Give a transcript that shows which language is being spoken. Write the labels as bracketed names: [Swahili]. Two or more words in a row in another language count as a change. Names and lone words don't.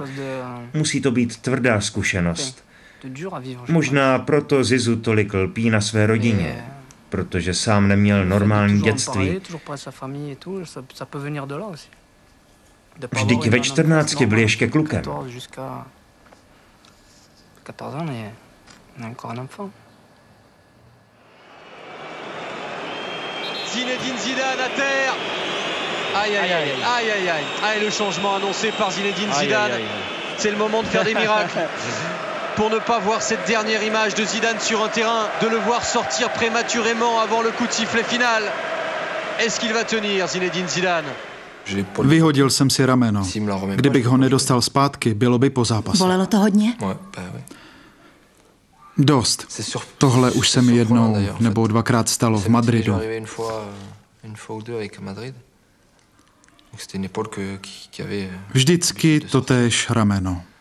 [Czech] Musí to být tvrdá zkušenost. Možná proto Zizu tolik lpí na své rodině, protože sám neměl normální dětství. Vždyť ve 14 byl ještě klukem. [French] Zinedine Zidane à terre. Aïe aïe aïe aïe aïe aïe. Aïe, le changement annoncé par Zinedine Zidane. C'est le moment de faire des miracles. Pour ne pas voir cette dernière image de Zidane sur un terrain, de le voir sortir prématurément avant le coup de sifflet final. Est-ce qu'il va tenir, Zinedine Zidane? [Czech] Vyhodil jsem si rameno. Kdybych ho nedostal zpátky, bylo by po zápase. Bolelo to hodně? Dost. Tohle už se mi jednou nebo dvakrát stalo v Madridu. Vždycky totéž rameno.